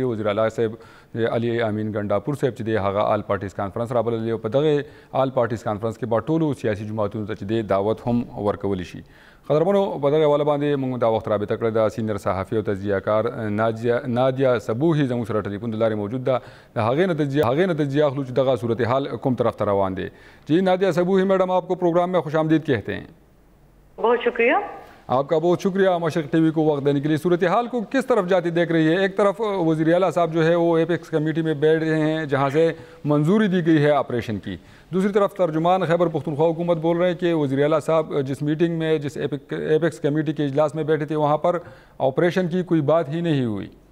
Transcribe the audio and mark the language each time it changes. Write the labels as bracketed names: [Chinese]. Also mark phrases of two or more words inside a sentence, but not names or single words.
[Pashto] وزیر اعلی صاحب علي امین ګنډاپور صاحب چې دی هغه [English] all parties conference [Pashto] رابللی او په دغه [English] all parties conference [Pashto] کې به ټولو سیاسي جماعتونو ته چې دی دعوت هم ورکولی شي. قدرمنو په دغه حواله باندې موږ دا وخت رابطه کړې ده سینیر صحافي او تجزیه کار نادیه صبوحي زموږ سره ټلیفون د لارې موجود ده. د هغې نتیجې اخلو چې دغه صورتحال کوم طرف ته روان دی. [Urdu] جی نادیہ صبوحی میڈم، آپ کو پروگرام میں خوش آمدید کہتے ہیں. بہت شکریہ. آپ کا بہت شکریہ مشرق ٹی وی کو وقت دینے کے لیے. صورتحال کو کس طرف جاتی دیکھ رہی ہے؟ ایک طرف وزیر اعلیٰ صاحب جو ہے وہ [English] apex committee [Urdu] میں بیٹھ رہے ہیں جہاں سے منظوری دی گئی ہے آپریشن کی، دوسری طرف ترجمان خیبر پختونخوا حکومت بول رہے ہیں کہ وزیر اعلیٰ صاحب جس میٹنگ میں جس [English] apex committee [Urdu] کے اجلاس میں بیٹھے تھے وہاں پر آپریشن کی کوئی بات ہی نہیں ہوئی.